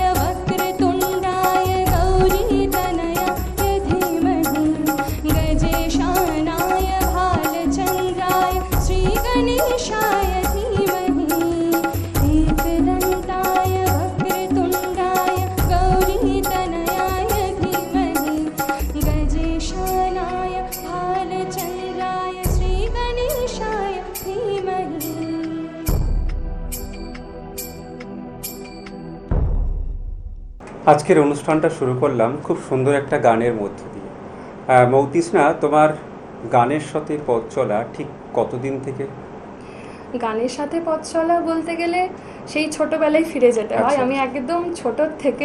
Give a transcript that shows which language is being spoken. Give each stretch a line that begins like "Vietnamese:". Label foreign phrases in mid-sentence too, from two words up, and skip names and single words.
Sanskrit: वक्रतुण्डाय गौरीतनयाय धीमहि गजेशानाय भालचन्द्राय श्रीगणेशाय धीमहि एकदन्ताय वक्रतुण्डाय गौरीतनयाय धीमहि गजेशानाय भालचन्द्राय श्रीगणेशाय धीमहि।
Bangla: আজকের অনুষ্ঠানটা শুরু করলাম খুব সুন্দর একটা গানের মধ্য দিয়ে। মৌতিস্না, তোমার গানের সাথে পথ চলা ঠিক কতদিন থেকে? গানের সাথে পথ চলা বলতে গেলে সেই ছোটবেলায় ফিরে যেতে হয়। আচ্ছা। আমি একদম ছোট থেকে